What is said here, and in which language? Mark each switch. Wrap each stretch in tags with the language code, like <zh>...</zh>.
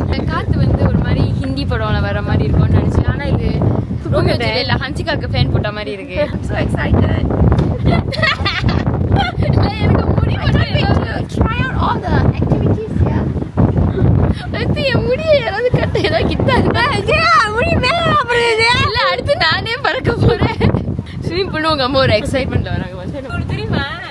<ta>காற்று வந்து ஒரு மாதிரி ஹிந்தி படம்ல வர மாதிரி இருக்கும்னு நினைச்சேன். ஆனால் இது இல்ல ஹன்சிகாக்கு ஃபேன் போட்ட மாதிரி இருக்கு.</ta> <en>So excited.</en> <ta>எனக்கு முடி</ta> <en>Try out all the activities here.</en> <ta>அடுத்து என் முடிய யாராவது கட்ட ஏதாவது கிட்டாங்க முடி மேல இல்ல அடுத்து நானே பறக்க போறேன். ஸ்விமிங் பூல் உங்க அம்மா ஒரு எக்ஸைட்மெண்ட்ல வராங்க தெரியுமா?</ta>